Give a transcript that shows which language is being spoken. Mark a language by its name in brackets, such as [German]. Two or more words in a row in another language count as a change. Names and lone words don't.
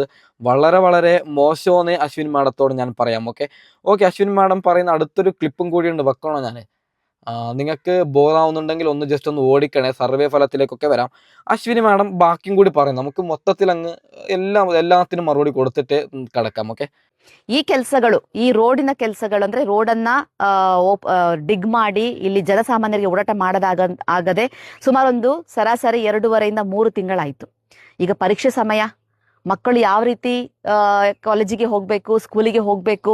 [Malayalam] വളരെ വളരെ മോശമെന്നേ അശ്വിനി മാഡത്തോട് ഞാൻ പറയാം. ഓക്കെ, അശ്വിനി മാഡം പറയുന്ന അടുത്തൊരു ക്ലിപ്പും കൂടിയുണ്ട്, വെക്കണോ ഞാൻ? നിങ്ങൾക്ക് ബോറാവുന്നുണ്ടെങ്കിൽ ഒന്ന് ജസ്റ്റ് ഒന്ന് ഓടിക്കണേ, സർവേ ഫലത്തിലേക്കൊക്കെ വരാം. അശ്വിനി മാഡം ബാക്കിയും കൂടി പറയും. നമുക്ക് മൊത്തത്തിൽ അങ്ങ് എല്ലാത്തിനും മറുപടി കൊടുത്തിട്ട് കിടക്കാം. ഓക്കെ, [Kannada] ಈ ಕೆಲಸಗಳು, ಈ ರೋಡಿನ ಕೆಲಸಗಳು ಅಂದ್ರೆ ರೋಡನ್ನ ಡಿಗ್ ಮಾಡಿ ಇಲ್ಲಿ ಜನಸಾಮಾನ್ಯರಿಗೆ ಓಡಾಟ ಆಗದೆ ಸುಮಾರು ಒಂದು ಸರಾಸರಿ 2.5ರಿಂದ 3 ತಿಂಗಳಾಯ್ತು. ಈಗ ಪರೀಕ್ಷೆ ಸಮಯ, ಮಕ್ಕಳು ಯಾವ ರೀತಿ ಕಾಲೇಜಿಗೆ ಹೋಗಬೇಕು, ಸ್ಕೂಲಿಗೆ ಹೋಗಬೇಕು.